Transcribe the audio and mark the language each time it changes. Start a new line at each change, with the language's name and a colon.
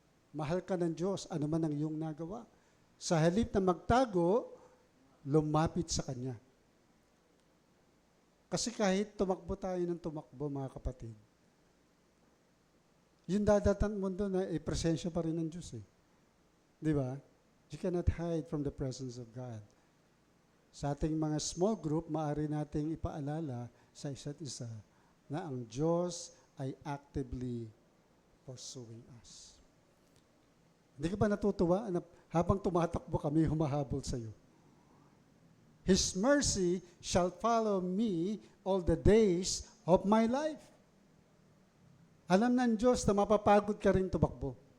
Filipino: Mahal ka ng Diyos, ano man ang iyong nagawa. Sa halip na magtago, lumapit sa Kanya. Kasi kahit tumakbo tayo ng tumakbo, mga kapatid, yung dadatan mo doon na presensya pa rin ng Diyos eh. Di ba?
English: You cannot hide from the presence of God.
Filipino: Sa ating mga small group, maaari nating ipaalala sa isa't isa na ang Diyos ay
English: actively pursuing us.
Filipino: Hindi ka ba natutuwa na habang tumatakbo kami, humahabol sa iyo?
English: His mercy shall follow me all the days of my life.
Filipino: Alam ng Diyos na mapapagod ka rin tumakbo.